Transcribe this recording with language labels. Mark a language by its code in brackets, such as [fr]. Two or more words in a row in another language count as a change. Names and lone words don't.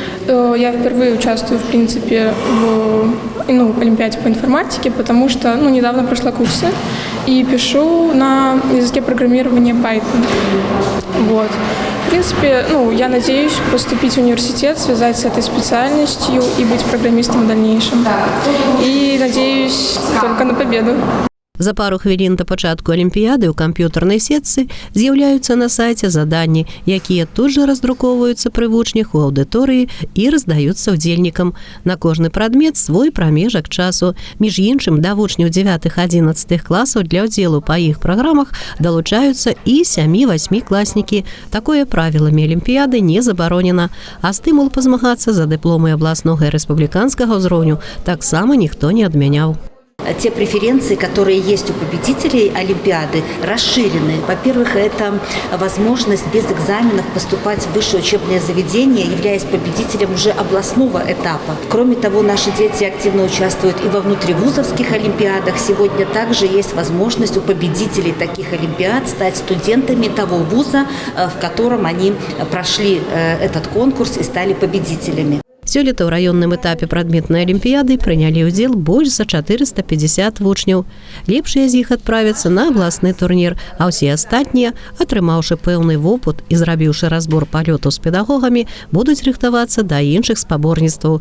[ru] Я впервые участвую, в принципе, в Олимпиаде по информатике, потому что недавно прошла курсы и пишу на языке программирования Python. Вот. В принципе, я надеюсь поступить в университет, связать с этой специальностью и быть программистом в дальнейшем. И надеюсь только на победу. [be] За пару хвілін да пачатку алімпіяды ў камп'ютарнай сетцы з'яўляюцца на сайце заданні, якія тут жа раздрукоўваюцца пры вучнях у аўдыторыі і раздаюцца ўдзельнікам. На кожны прадмет свой прамежак часу. Між іншым, да вучняў 9-11 класаў для ўдзелу па іх праграмах далучаюцца і 7-8 класнікі. Такое правіламі алімпіяды не забаронена, а стымул пазмагацца за дыпломы абласнога і рэспубліканскага ўзроўню таксама ніхто не адмяняў. [ru] Те преференции, которые есть у победителей Олимпиады, расширены. Во-первых, это возможность без экзаменов поступать в высшее учебное заведение, являясь победителем уже областного этапа. Кроме того, наши дети активно участвуют и во внутривузовских олимпиадах. Сегодня также есть возможность у победителей таких олимпиад стать студентами того вуза, в котором они прошли этот конкурс и стали победителями. [be] Сёлета ў раённым этапе прадметнай алімпіяды прынялі ўдзел больш за 450 вучняў. Лепшыя з іх адправяцца на абласны турнір, а ўсе астатнія, атрымаўшы пэўны вопыт і зрабіўшы разбор палётаў з педагогамі, будуць рыхтавацца да іншых спаборніцтваў.